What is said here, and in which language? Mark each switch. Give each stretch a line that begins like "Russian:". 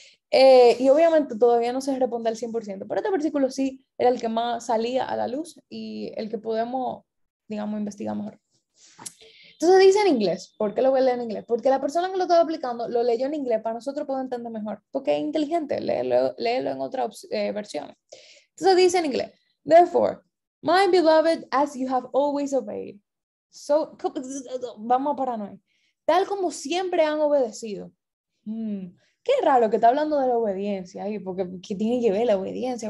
Spanish: Y obviamente todavía no se responde al 100%, pero este versículo sí era el que más salía a la luz y el que podemos, digamos, investigar mejor. Entonces dice en inglés. ¿Por qué lo voy a leer en inglés? Porque la persona que lo estaba aplicando lo leyó en inglés para nosotros poder entender mejor. Porque es inteligente, léelo en otra versión. Entonces dice en inglés.
English: Therefore, my beloved, as you have always obeyed.
Spanish: So, vamos a pararnos. Tal como siempre han obedecido. Qué raro que está hablando de la obediencia ahí, porque ¿qué tiene que ver la obediencia?